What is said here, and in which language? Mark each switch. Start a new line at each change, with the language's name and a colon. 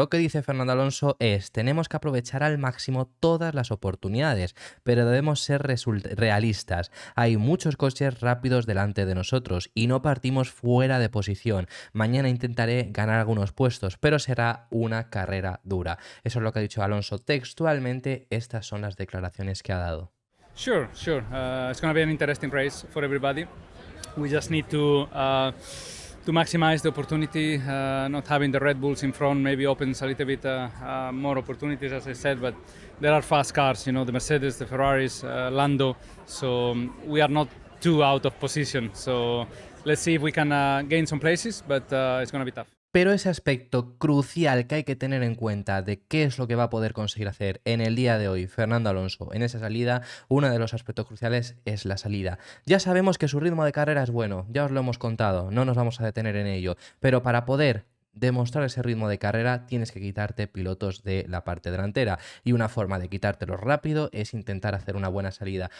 Spanish: Lo que dice Fernando Alonso es: tenemos que aprovechar al máximo todas las oportunidades, pero debemos ser realistas. Hay muchos coches rápidos delante de nosotros y no partimos fuera de posición. Mañana intentaré ganar algunos puestos, pero será una carrera dura. Eso es lo que ha dicho Alonso textualmente. Estas son las declaraciones que ha dado.
English: Sure. It's going to be an interesting race for everybody. We just need to maximize the opportunity. Not having the Red Bulls in front maybe opens a little bit more opportunities, as I said. But there are fast cars, you know, the Mercedes, the Ferraris, Lando. So we are not too out of position. So let's see if we can gain some places. But it's going to be tough.
Spanish: Pero ese aspecto crucial que hay que tener en cuenta de qué es lo que va a poder conseguir hacer en el día de hoy Fernando Alonso en esa salida, uno de los aspectos cruciales es la salida. Ya sabemos que su ritmo de carrera es bueno, ya os lo hemos contado, no nos vamos a detener en ello, pero para poder demostrar ese ritmo de carrera tienes que quitarte pilotos de la parte delantera y una forma de quitártelos rápido es intentar hacer una buena salida.